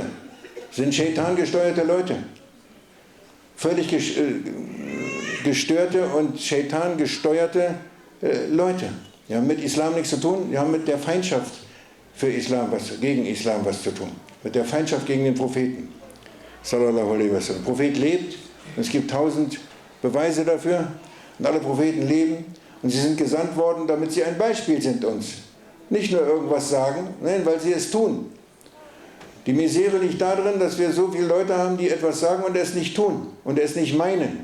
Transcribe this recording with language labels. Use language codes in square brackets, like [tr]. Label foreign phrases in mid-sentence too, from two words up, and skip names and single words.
[de] Sind Shaitan gesteuerte Leute. Völlig gestörte und Shaitan gesteuerte Leute. Die haben mit Islam nichts zu tun, die haben mit der Feindschaft für Islam gegen Islam was zu tun. Mit der Feindschaft gegen den Propheten. [ar] صلى الله عليه وسلم. [de] Der Prophet lebt, und es gibt 1000 Beweise dafür, und alle Propheten leben, und sie sind gesandt worden, damit sie ein Beispiel sind uns. Nicht nur irgendwas sagen, nein, weil sie es tun. Die Misere liegt darin, dass wir so viele Leute haben, die etwas sagen und es nicht tun und es nicht meinen.